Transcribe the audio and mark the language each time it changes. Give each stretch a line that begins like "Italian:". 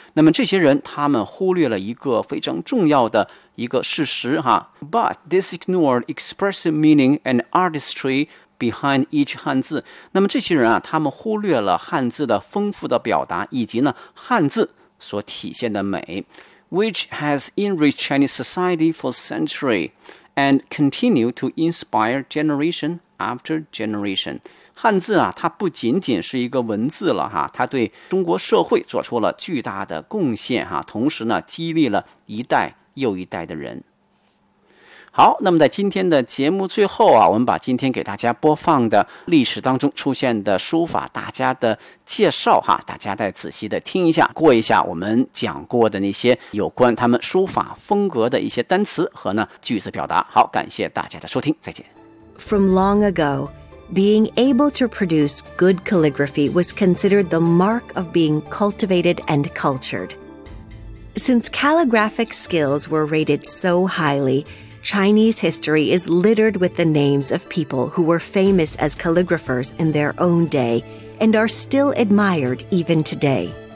Chinese: 那么这些人他们忽略了一个非常重要的一个事实哈。
English: But this ignored expressive meaning and artistry behind each 汉字。
Chinese: 那么这些人啊他们忽略了汉字的丰富的表达以及呢汉字所体现的美。
English: Which has enriched Chinese society for centuries and continue to inspire generation after generation。
Chinese: 汉字啊它不仅仅是一个文字了哈，它对中国社会做出了巨大的贡献哈，同时呢激励了一代又一代的人。好，那么在今天的节目最后啊，我们把今天给大家播放的历史当中出现的书法大家的介绍哈，大家再仔细的听一下，过一下我们讲过的那些有关他们书法风格的一些单词和呢句子表达。好，感谢大家的收听，再见。
English: From long ago, Being able to produce good calligraphy was considered the mark of being cultivated and cultured. Since calligraphic skills were rated so highly, Chinese history is littered with the names of people who were famous as calligraphers in their own day and are still admired even today.